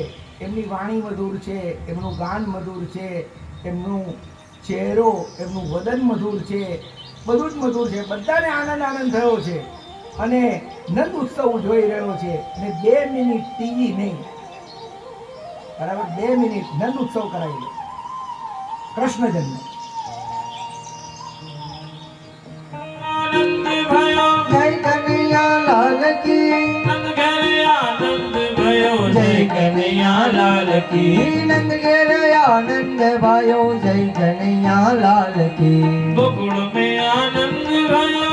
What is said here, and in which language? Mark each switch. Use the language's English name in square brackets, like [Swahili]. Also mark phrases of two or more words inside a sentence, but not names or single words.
[Gujarati] એમની વાણી મધુર છે, એમનું ગાન મધુર છે, એમનું ચહેરો, એમનું વદન મધુર છે, બધું જ મધુર છે. બધાને આનંદ થયો છે. અને નંદ ઉત્સવ જોઈ રહ્યો છે. અને 2 મિનિટ ટીવી નહીં, બરાબર 2 મિનિટ નંદ ઉત્સવ કરાવી લો. કૃષ્ણ જન્મ. [Hindi] जय कन्हैया लाल की, नंद घेरे आनंद भयो जय कन्हैया लाल की, नंद घेरे आनंद भयो जय कन्हैया लाल की, गोकुल में आनंद भयो